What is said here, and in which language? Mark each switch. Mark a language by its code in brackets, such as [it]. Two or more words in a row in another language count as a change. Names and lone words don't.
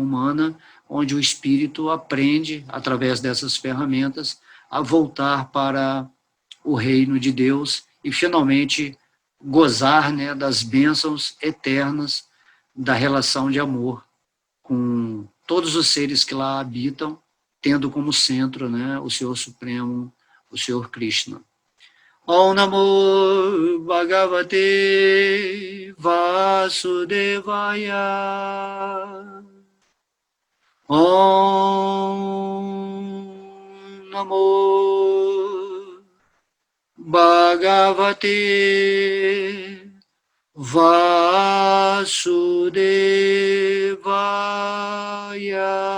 [pt] humana, onde o espírito aprende, através dessas ferramentas, a voltar para o reino de Deus e finalmente gozar, né, das bênçãos eternas da relação de amor com todos os seres que lá habitam, tendo como centro, né, o Senhor Supremo, o Senhor Krishna. [sa] Om Namo Bhagavate Vasudevaya. Om Namo Bhagavate Vasudevaya.